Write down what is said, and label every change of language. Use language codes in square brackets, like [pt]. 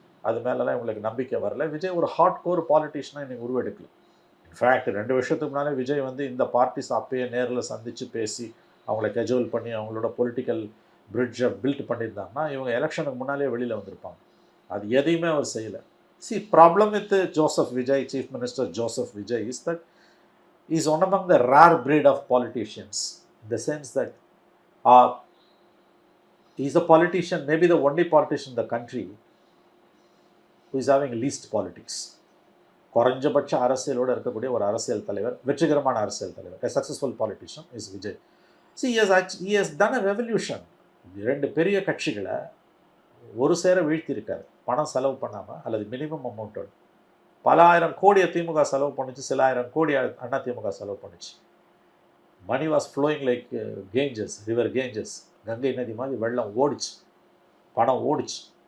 [ta] அது மேலெலாம் இவங்களுக்கு நம்பிக்கை வரல. விஜய் ஒரு ஹார்ட் கோர் பாலிட்டிஷனாக இன்றைக்கி உருவெடுக்கல. இன்ஃபேக்ட் 2 வருஷத்துக்கு முன்னாலே விஜய் வந்து இந்த பார்ட்டிஸ் அப்பயே நேரில் சந்தித்து பேசி அவங்கள கெஜுவல் பண்ணி அவங்களோட பொலிட்டிக்கல் பிரிட்ஜை பில்ட் பண்ணியிருந்தாங்கன்னா இவங்க எலெக்ஷனுக்கு முன்னாலே வெளியில் வந்திருப்பாங்க. அது எதையுமே அவர் செய்யலை. [en] See, problem with Joseph Vijay, Chief Minister Joseph Vijay, is that he is one among the rare breed of politicians, in the sense that he is a politician, maybe the only politician in the country who is having least politics. [ta] குறைஞ்சபட்ச அரசியலோடு இருக்கக்கூடிய ஒரு அரசியல் தலைவர், வெற்றிகரமான அரசியல் தலைவர், [en] a successful politician is Vijay. See, he has done a revolution. [ta] 2 பெரிய கட்சிகளை ஒரு சேர வீழ்த்தியிருக்காரு. பணம் செலவு பண்ணாமல் அல்லது மினிமம் அமௌண்ட்டோடு பல ஆயிரம் கோடியை திமுக செலவு பண்ணிச்சு, சில ஆயிரம் கோடி அண்ணா திமுக செலவு பண்ணிச்சு. [en] Money was flowing like Ganges, river Ganges. [ta] Ganga நதி மாதிரி வெள்ளம் ஓடிச்சு, பணம் ஓடிச்சு.